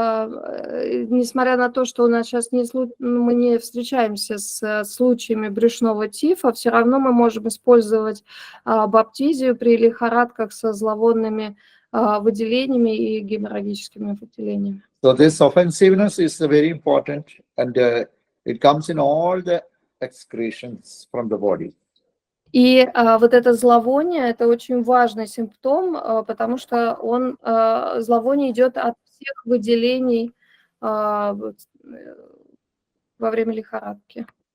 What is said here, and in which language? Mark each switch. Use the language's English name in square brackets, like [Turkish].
[Russian] Несмотря на то, что у нас сейчас мы не встречаемся с случаями брюшного тифа, все равно мы можем использовать баптизию при лихорадках со зловонными выделениями и геморрагическими выделениями. [English] So this offensiveness is very important, and it comes in all the excretions from the body. [Russian] И вот это зловоние – это очень важный симптом, потому что зловоние идет от всех выделений во время лихорадки.